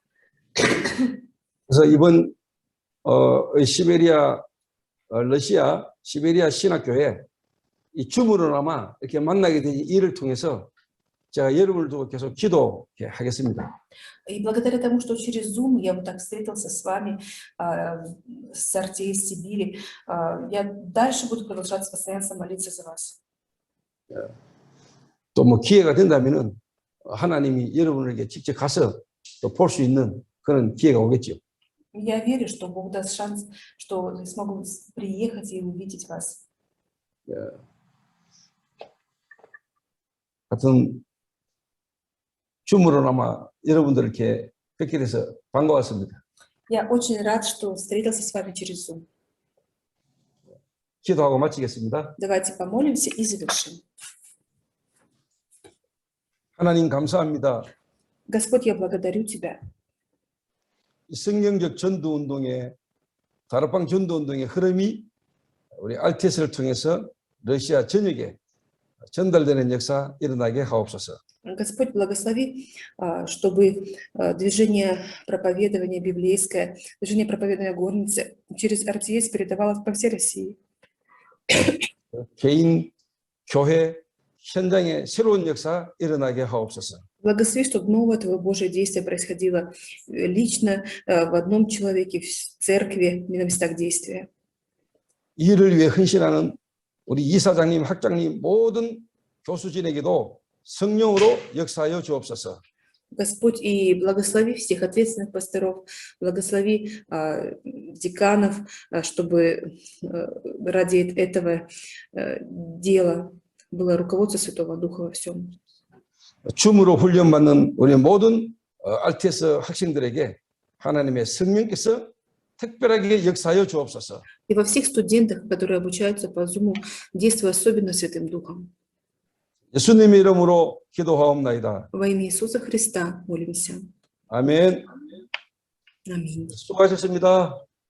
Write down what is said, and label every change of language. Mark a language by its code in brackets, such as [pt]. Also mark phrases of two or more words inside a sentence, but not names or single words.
[ko] 그래서 이번 러시아 시베리아 신학교에 이 줌으로나마 이렇게 만나게 된 일을 통해서 제가 여러분을 두고 계속 기도하겠습니다. [ru] И благодаря тому, что через Zoom я вот так встретился с вами, с Артей из Сибири, я дальше буду продолжать постоянно молиться за вас. [ko] 또 뭐 기회가 된다면은 하나님이 여러분에게 직접 가서 또 볼 수 있는 그런 기회가 오겠죠. [ru] Я верю, что Бог даст шанс, что я смогу приехать и увидеть вас. [ko] 하여튼 줌으로나마 여러분들 이렇게 뵙게 돼서 반가웠습니다. [ru] Я очень рад, что встретился с вами через Zoom. [ko] 기도하고 마치겠습니다. [ru] Давайте помолимся и завершим. [ko] 하나님 감사합니다. [ru] Господь, я благодарю Тебя. [ko] 이 성경적 전도운동의 다락방 전도운동의 흐름이 우리 RTS를 통해서 러시아 전역에 전달되는 역사 일어나게 하옵소서. [ru] Господь, благослови, чтобы движение проповедования библейское, движение проповедования горницы через РТС передавалось по всей России. [ko] 개인, 교회, 현장에 새로운 역사 일어나게 하옵소서. [ru] Благослови, чтобы новое Твое Божие действие происходило лично, в одном человеке, в церкви, на местах действия. [ko] 이 일을 위해 헌신하는 우리 이사장님, 학장님, 모든 교수진에게도 성령으로 역사하여 주옵소서. [ru] Господь, и благослови всех ответственных пасторов, благослови деканов, чтобы ради этого дела было руководство Святого Духа во всем. [ko] 줌으로 훈련받는 우리 모든 RTS 학생들에게 하나님의 성령께서 특별하게 역사하여 주옵소서. [ru] И во всех студентах, которые обучаются по Zoom, действуя особенно Святым Духом. [ko] 예수님의 이름으로 기도하옵나이다. [ru] Во имя Иисуса Христа молимся. [ko] 아멘. [ru] Аминь. [ko] 수고하셨습니다.